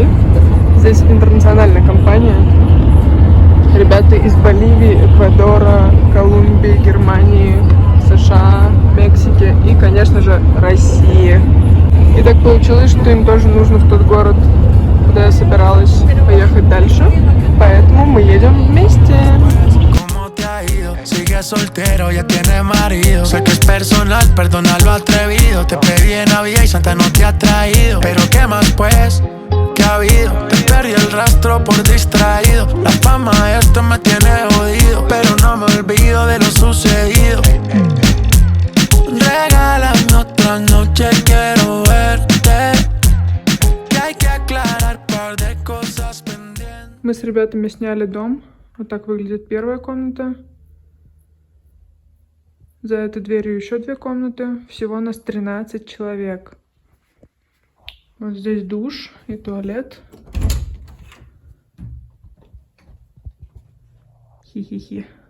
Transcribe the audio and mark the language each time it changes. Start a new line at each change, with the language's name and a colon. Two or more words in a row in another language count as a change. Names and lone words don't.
Russian: Здесь интернациональная компания. Ребята из Боливии, Эквадора, Колумбии, Германии, США, Мексики и, конечно же, России. И так получилось, что им тоже нужно в тот город, куда я собиралась поехать дальше. Поэтому мы едем вместе.
Spanish: Sigue soltero, ya tiene marido. Sé que es personal, perdona lo atrevido. Te pedí en Navidad y Santa no te ha traído. Pero qué más pues, ¿qué ha habido? Te perdí el rastro por distraído. La fama de esto me tiene jodido, pero no me olvido de lo sucedido. Regálame otra noche, quiero verte. Que hay que aclarar par de cosas pendientes.
Russian: Мы с ребятами сняли дом. Вот так выглядит первая комната. За этой дверью еще 2 комнаты. Всего нас 13 человек. Вот здесь душ и туалет. Хи-хи-хи.